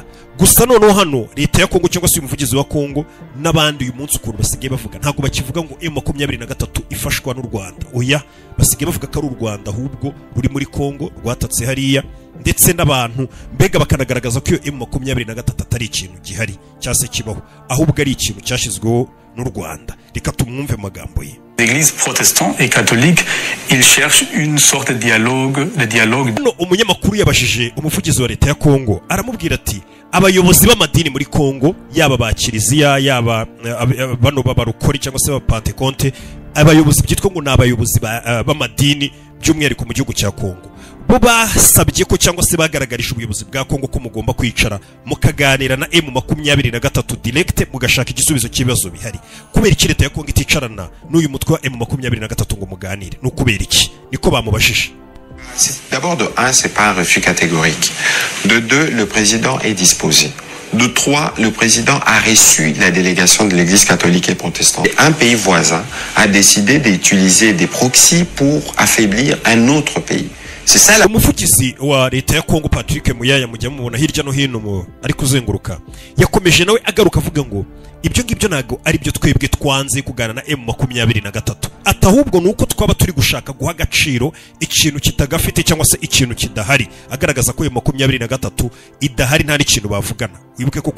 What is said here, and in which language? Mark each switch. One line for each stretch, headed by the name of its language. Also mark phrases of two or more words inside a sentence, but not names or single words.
Kinyarwanda: Gusa noneho hano leta ya Kongo cyangwa se umuvugizi wa Kongo n'abandi uyu munsi ukuntu basigaye bavuga, ntabwo bakivuga ngo M23 ifashwa n'u Rwanda. Oya, basigaye bavuga ko ari u Rwanda ahubwo ruri muri Kongo rwatatse hariya, ndetse n'abantu mbega bakanagaragaza ko iyo M23 atari ikintu gihari cyase kibaho, ahubwo ari ikintu cyashizweho n'u Rwanda. Reka tumwumve magambo ye.
French: L'Église protestante et catholique, ils cherchent une sorte de dialogue.
Kinyarwanda: No, umunyamakuru yabashije umuvugizi wa leta ya Kongo, aramubwira ati abayobozi b'amadini muri Kongo, yaba ba Kiliziya, yaba bano b'abarokori cyangwa se b'apantekonte, abayobozi byitwa ngo n'abayobozi b'amadini by'umwihariko mu gihugu cya Kongo, bo basabye ko cyangwa se bagaragarije ubuyobozi bwa Kongo ko mugomba kwicara mukaganira na M23 direct, mugashaka igisubizo cy'ibibazo bihari. Kubera iki leta ya Kongo iticarana n'uyu mutwe wa M23 ngo muganire? No kubera iki? Niko bamubashije.
French: D'abord, de 1, c'est pas un refus catégorique. De 2, le président est disposé. De 3, le président a reçu la délégation de l'Église catholique et protestante. Un pays voisin a décidé d'utiliser des proxys pour affaiblir un autre pays. C'est ça la...
Kinyarwanda: umuvugizi wa leta ya Kongo Patrick Muyaya mujya mubona hirya no hino ari kuzenguruka yakomeje nawe agaruka avuga ngo ibyo ngibyo nago ari byo twebwe twanze kugana na M23 atahubwo nuko twaba turi gushaka guha agaciro ikintu kitagafite cyangwa se ikintu kidahari agaragaza ko M23 idahari nta n'ikintu bavugana wibuke ko